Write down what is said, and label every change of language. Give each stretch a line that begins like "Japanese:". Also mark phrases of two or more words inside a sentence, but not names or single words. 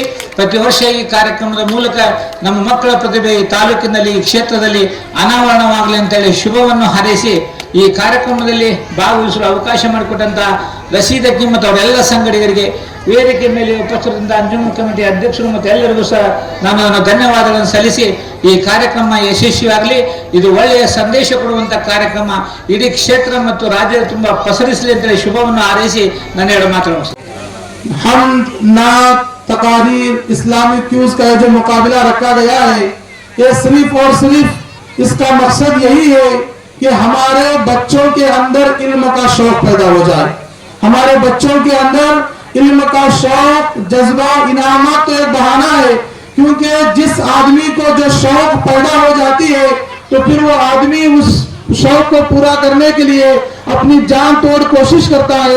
Kannada: ಪ್ರತಿ ವರ್ಷ ಈ ಕಾರ್ಯಕ್ರಮದ ಮೂಲಕ ನಮ್ಮ ಮಕ್ಕಳ ಪ್ರತಿಭೆ ಈ ತಾಲೂಕಿನಲ್ಲಿ ಈ ಕ್ಷೇತ್ರದಲ್ಲಿ ಅನಾವರಣವಾಗಲಿ ಅಂತೇಳಿ ಶುಭವನ್ನು ಹಾರೈಸಿ ಈ ಕಾರ್ಯಕ್ರಮದಲ್ಲಿ ಭಾಗವಹಿಸಲು ಅವಕಾಶ ಮಾಡಿಕೊಟ್ಟಂತ ರಶೀದ್ ಅಕ್ಕಿ ಮತ್ತು ಅವರೆಲ್ಲ ಸಂಘಟಕರಿಗೆ ವೇದಿಕೆ ಮೇಲೆ ಉಪಸ್ಥಿತರಿಂದ ಅಂಜುಮನ್ ಕಮಿಟಿ ಅಧ್ಯಕ್ಷರು ಮತ್ತು ಎಲ್ಲರಿಗೂ ಸಹ ನಾನು ಧನ್ಯವಾದಗಳನ್ನು ಸಲ್ಲಿಸಿ ಈ ಕಾರ್ಯಕ್ರಮ ಯಶಸ್ವಿಯಾಗಲಿ. ಇದು ಒಳ್ಳೆಯ ಸಂದೇಶ ಕೊಡುವಂತ ಕಾರ್ಯಕ್ರಮ ಇಡೀ ಕ್ಷೇತ್ರ ಮತ್ತು ರಾಜ್ಯದ ತುಂಬಾ ಪಸರಿಸಲಿ ಅಂತೇಳಿ ಶುಭವನ್ನು ಹಾರೈಸಿ ನನ್ನ ಎರಡು ಮಾತುಗಳನ್ನು
Hindi: हम नात तकारीर
English: Islamic quiz
Hindi: का जो मुकाबला रखा गया है, ये सिर्फ और सिर्फ इसका मकसद यही है कि हमारे बच्चों के अंदर इल्म का शौक पैदा हो जाए. हमारे बच्चों के अंदर इल्म का शौक, जज्बा, इनामत तो एक बहाना है, क्योंकि जिस आदमी को जो शौक पैदा हो जाती है तो फिर वो आदमी उस शौक को पूरा करने के लिए अपनी जान तोड़ कोशिश करता है.